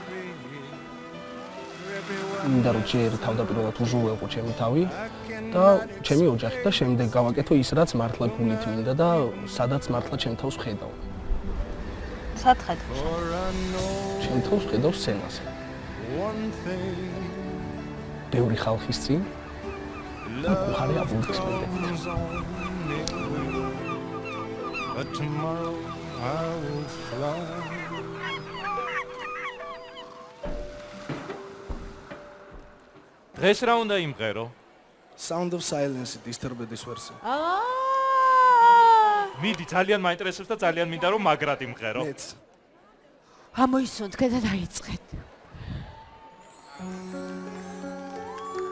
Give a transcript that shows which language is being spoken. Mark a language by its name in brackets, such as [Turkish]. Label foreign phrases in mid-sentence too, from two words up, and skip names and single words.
[Georgian] მინდა რომ ჯერ თავდაპირველად უჟუველყო ჩემი თავი და ჩემი ოჯახი და შემდეგ გავაკეთო ის რაც მართლა გულით მინდა და სადაც მართლა ჩემ თავს ხედავ. სად ხედავ? ჩემ თავს ხედავ სცენაზე. ბევრი ხალხის წინ და ხარი აპლოდისმენტებით. [English] But tomorrow I will fly. [Georgian] დღეს რა უნდა იმღერო? Sound of Silence Disturbed-ის ვერსია. მიდი, ძალიან მაინტერესებს და ძალიან მინდა რომ მაგრად იმღერო. მეც. ამოისუნთქეთ და დაიწყეთ.